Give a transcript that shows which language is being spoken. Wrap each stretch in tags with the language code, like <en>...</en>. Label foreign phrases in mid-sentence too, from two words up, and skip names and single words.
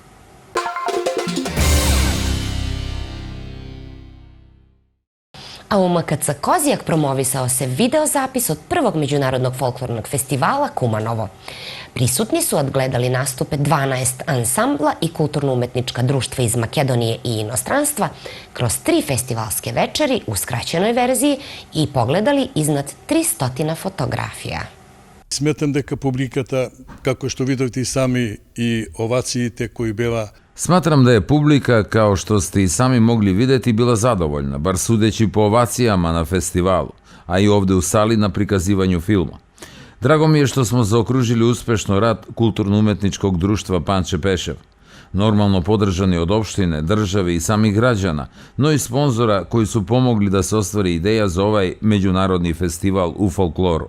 <sr>A u MKC Kozijak promovisao se videozapis od prvog međunarodnog folklornog festivala Kumanovo. Prisutni su odgledali nastupe 12 ansambla i kulturno-umetnička društva iz Makedonije i inostranstva kroz 3 festivalske večeri u skraćenoj verziji i pogledali iznad 300 fotografija.</sr> <mk>Сметам дека публиката, како што видовте и сами, и овациите кои беа...</mk> <sr>Smatram da je publika, kao što ste i sami mogli videti, bila zadovoljna, bar sudeći po ovacijama na festivalu, a i ovde u sali na prikazivanju filma. Drago mi je što smo zaokružili uspešno rad Kulturno-umetničkog društva Panče Pešev, normalno podržani od opštine, države i samih građana, no i sponzora koji su pomogli da se ostvari ideja za ovaj međunarodni festival u folkloru.</sr>